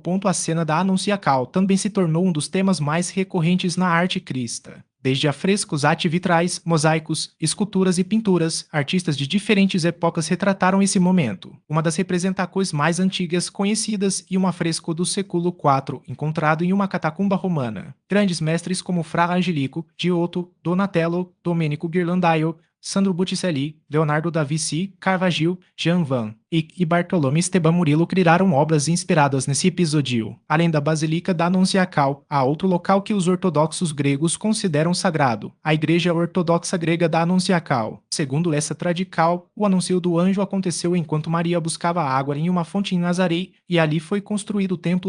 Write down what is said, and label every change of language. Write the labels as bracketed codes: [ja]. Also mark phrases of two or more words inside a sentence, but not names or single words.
[pt] A cena da Anunciacal também se tornou um dos temas mais recorrentes na arte cristã. Desde afrescos arte-vitrais, mosaicos, esculturas e pinturas, artistas de diferentes épocas retrataram esse momento. Uma das representações mais antigas conhecidas e um afresco do século IV, encontrado em uma catacumba romana. Grandes mestres como Fra Angelico, Giotto, Donatello, Domenico Ghirlandaio, Sandro Botticelli, Leonardo da Vinci, Caravaggio, Jean Van Eyck e Bartolomé Esteban Murillo criaram obras inspiradas nesse episódio. Além da Basílica da Anunciacal, há outro local que os ortodoxos gregos consideram sagrado, a Igreja Ortodoxa Grega da Anunciacal. Segundo essa tradição, o anúncio do anjo aconteceu enquanto Maria buscava água em uma fonte em Nazaré, e ali foi construído o templo.